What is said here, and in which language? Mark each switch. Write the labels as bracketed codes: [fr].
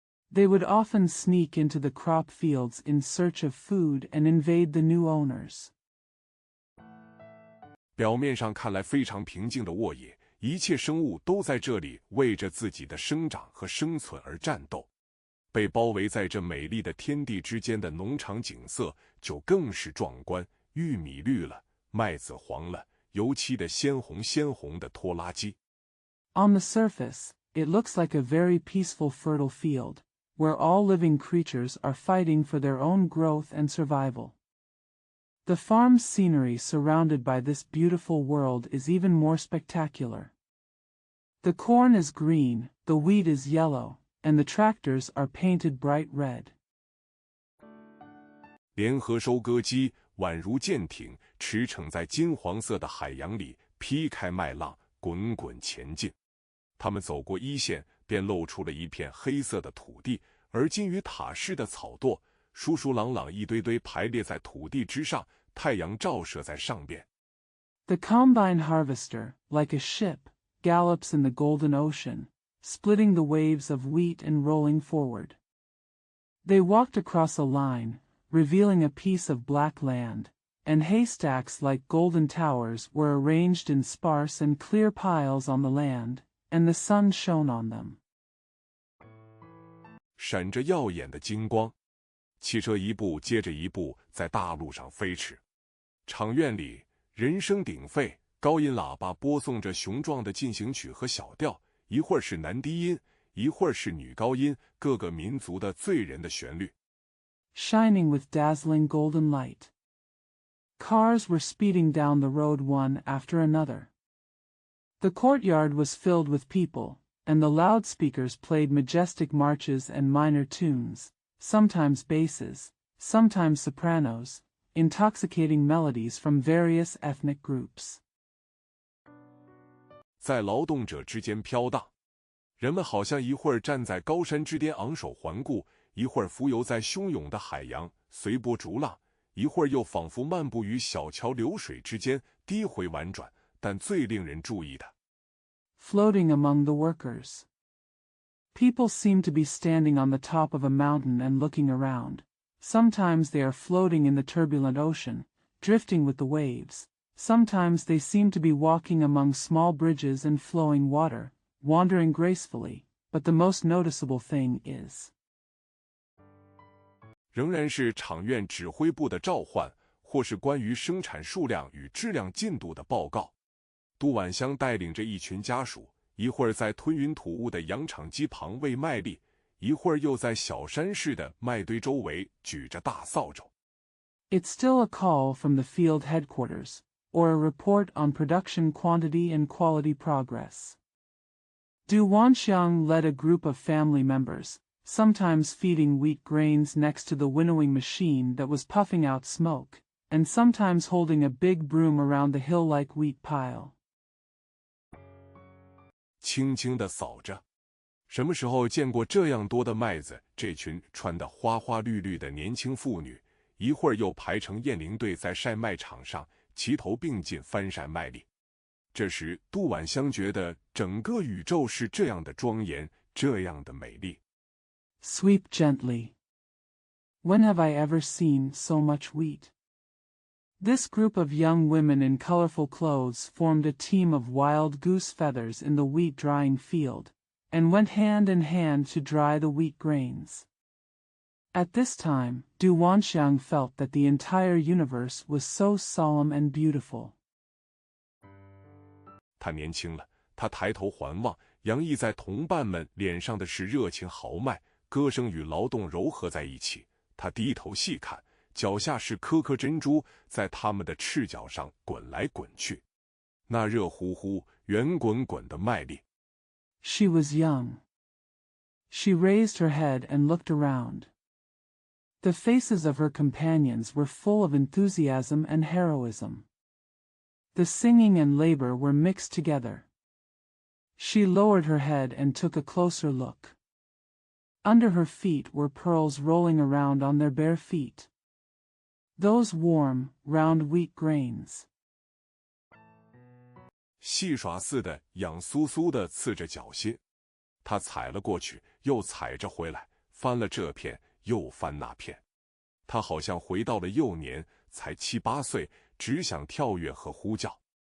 [en] They would often sneak into the crop fields in search of food and invade the new owners. [zh] 表面上看来非常平静的沃野，一切生物都在这里为着自己的生长和生存而战斗。被包围在这美丽的天地之间的农场景色就更是壮观，玉米绿了，麦子黄了，油漆的鲜红的拖拉机。 [en] On the surface, it looks like a very peaceful fertile field, where all living creatures are fighting for their own growth and survival. The farm's scenery surrounded by this beautiful world is even more spectacular. The corn is green, the wheat is yellow, and the tractors are painted bright red. [zh] 联合收割机宛如舰艇，驰骋在金黄色的海洋里，劈开麦浪，滚滚前进。他们走过一线，便露出了一片黑色的土地，而金鱼塔式的草垛，疏疏朗朗一堆堆排列在土地之上，太阳照射在上边。 [en] The combine harvester, like a ship, gallops in the golden ocean, splitting the waves of wheat and rolling forward. They walked across a line, revealing a piece of black land, and haystacks like golden towers were arranged in sparse and clear piles on the land, and the sun shone on them. [zh] 闪着耀眼的金光，汽车一步接着一步在大路上飞驰。场院里人声鼎沸，高音喇叭播送着雄壮的进行曲和小调，一会儿是男低音，一会儿是女高音，各个民族的醉人的旋律。 [en] Shining with dazzling golden light. Cars were speeding down the road one after another. The courtyard was filled with people, and the loudspeakers played majestic marches and minor tunes, sometimes basses, sometimes sopranos, intoxicating melodies from various ethnic groups. [zh] 在劳动者之间飘荡，人们好像一会儿站在高山之巅昂首环顾，一会儿浮游在汹涌的海洋随波逐浪，一会儿又仿佛漫步于小桥流水之间低回婉转，但最令人注意的 [en] Floating among the workers. People seem to be standing on the top of a mountain and looking around. Sometimes they are floating in the turbulent ocean, drifting with the waves. Sometimes they seem to be walking among small bridges and flowing water, wandering gracefully, but the most noticeable thing is [zh] 仍然是场院指挥部的召唤，或是关于生产数量与质量进度的报告。杜婉香带领着一群家属，一会儿在吞云吐雾的羊场机旁喂麦粒，一会儿又在小山似的麦堆周围举着大扫帚。 [en] It's still a call from the field headquarters, or a report on production quantity and quality progress. Du Wanxiang led a group of family members, sometimes feeding wheat grains next to the winnowing machine that was puffing out smoke, and sometimes holding a big broom around the hill-like wheat pile. [zh] 轻轻地扫着。什么时候见过这样多的麦子？这群穿得花花绿绿的年轻妇女，一会儿又排成雁翎队在晒麦场上齐头并进翻晒麦粒。这时，杜婉香觉得整个宇宙是这样的庄严，这样的美丽。 [en] Sweep gently. When have I ever seen so much wheat? This group of young women in colorful clothes formed a team of wild goose feathers in the wheat drying field, and went hand in hand to dry the wheat grains. At this time, Du Wanxiang felt that the entire universe was so solemn and beautiful. [zh] 他年轻了，他抬头环望，洋溢在同伴们脸上的是热情豪迈，歌声与劳动糅合在一起。他低头细看，脚下是颗颗珍珠，在他们的赤脚上滚来滚去。那热乎乎、圆滚滚的麦粒。 [en] She was young. She raised her head and looked around. The faces of her companions were full of enthusiasm and heroism. The singing and labor were mixed together. She lowered her head and took a closer look. Under her feet were pearls rolling around on their bare feet. Those warm, round wheat grains. [zh] 戏耍似的痒酥酥地刺着脚心，他踩了过去，又踩着回来，翻了这片，又翻那片。他好像回到了幼年，才7、8岁，只想跳跃和呼叫。